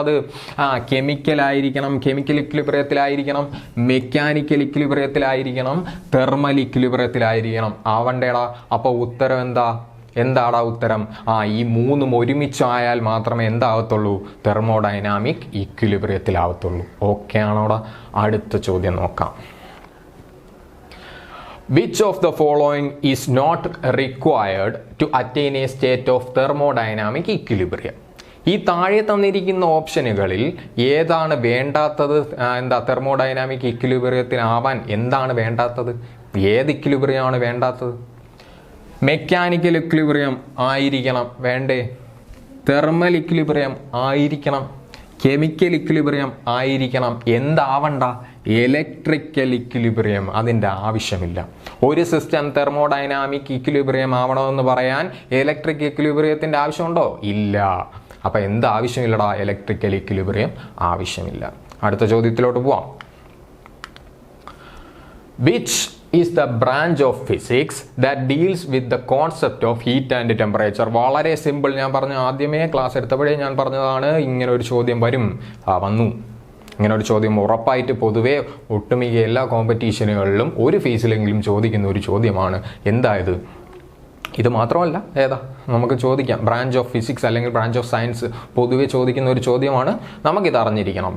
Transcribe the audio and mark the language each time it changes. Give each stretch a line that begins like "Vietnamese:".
Malayalam: അത് കെമിക്കൽ ആയിരിക്കണം, chemical ഇക്വിലിബ്രിയത്തിലായിരിക്കണം, mechanical ഇക്വിലിബ്രിയത്തിലായിരിക്കണം, thermal ഇക്വിലിബ്രിയത്തിലായിരിക്കണം. ആവണ്ടേടാ. അപ്പോൾ ഉത്തരം എന്താടാ ഉത്തരം? ഈ 3 ഒരുമിച്ചായാൽ മാത്രമേ എന്താകത്തുള്ളൂ? തെർമോഡൈനാമിക് ഇക്വിലിബ്രിയത്തിലാവത്തുള്ളൂ. ഓക്കെ ആണോടാ? അടുത്ത ചോദ്യം നോക്കാം.
English: Which of the following is not required to attain a state of thermodynamic equilibrium?
Malayalam: ഈ താഴെ തന്നിരിക്കുന്ന ഓപ്ഷനുകളിൽ ഏതാണ് വേണ്ടാത്തത്? തെർമോഡൈനാമിക് ഇക്വിലിബ്രിയത്തിലാവാൻ എന്താണ് വേണ്ടാത്തത്? ഏത് ഇക്വിലിബ്രിയമാണ് വേണ്ടാത്തത്? മെക്കാനിക്കൽ ഇക്വിലിബ്രിയം ആയിരിക്കണം, വേണ്ടേ? തെർമൽ ഇക്വിലിബ്രിയം ആയിരിക്കണം, കെമിക്കൽ ഇക്വിലിബ്രിയം ആയിരിക്കണം. എന്താവണ്ട? Electrical equilibrium. അതിൻ്റെ ആവശ്യമില്ല. ഒരു സിസ്റ്റം തെർമോഡൈനാമിക് ഇക്വിലിബ്രിയം ആവണമെന്ന് പറയാൻ ഇലക്ട്രിക് ഇക്വിലിബ്രിയത്തിൻ്റെ ആവശ്യമുണ്ടോ? ഇല്ല. അപ്പം എന്താവശ്യമില്ലടാ? ഇലക്ട്രിക്കൽ ഇക്വിലിബ്രിയം ആവശ്യമില്ല. അടുത്ത ചോദ്യത്തിലോട്ട് പോവാം.
English: Which is the branch of physics that deals with the concept of heat and temperature?
Malayalam: വളരെ സിമ്പിൾ. ഞാൻ പറഞ്ഞ ആദ്യമേ ക്ലാസ് എടുത്തപ്പോഴേ ഞാൻ പറഞ്ഞതാണ് ഇങ്ങനെ ഒരു ചോദ്യം വരും. വന്നു. ഇങ്ങനെ ഒരു ചോദ്യം ഉറപ്പായിട്ട് പൊതുവേ ഒട്ടുമിക്ക എല്ലാ കോമ്പറ്റീഷനുകളിലും ഒരു ഫേസിലെങ്കിലും ചോദിക്കുന്ന ഒരു ചോദ്യമാണ്. എന്തായത്? ഇത് മാത്രമല്ല, ഏതാ നമുക്ക് ചോദിക്കാം, ബ്രാഞ്ച് ഓഫ് ഫിസിക്സ് അല്ലെങ്കിൽ ബ്രാഞ്ച് ഓഫ് സയൻസ് പൊതുവെ ചോദിക്കുന്ന ഒരു ചോദ്യമാണ്. നമുക്കിത് അറിഞ്ഞിരിക്കണം.